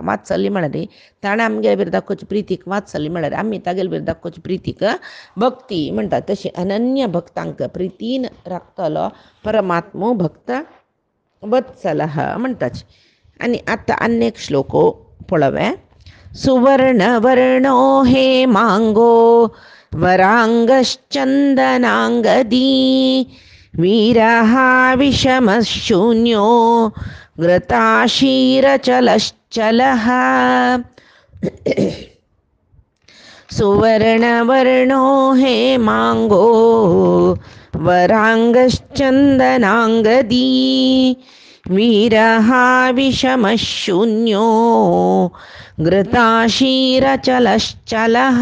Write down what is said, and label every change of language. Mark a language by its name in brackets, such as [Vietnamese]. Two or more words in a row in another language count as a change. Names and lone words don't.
[Konkani] वात्सल्य म्हळ्यार ताणें आमगे भितर दाखोवची प्रितीक वात्सल्य म्हळ्यार आमी तागेले भितर दाखोवची प्रितीक भक्ती म्हणटा. तशी अनन्य भक्तांक प्रितीन राखतलो परमात्मो भक्त वत्सलः म्हणटाची. आनी आतां आनी एक श्लोको पळोवया. [Sanskrit] सुवर्ण वर्णो हे मांगो वरांगश्चंदनांगदी वीरहा विषमशून्यो घृताशीरचलश्चलः. सुवर्णवर्णो हे मांगो वरांगश्चंदनांगदी वीरहा विषमशून्यो घृताशीरचलश्चलः.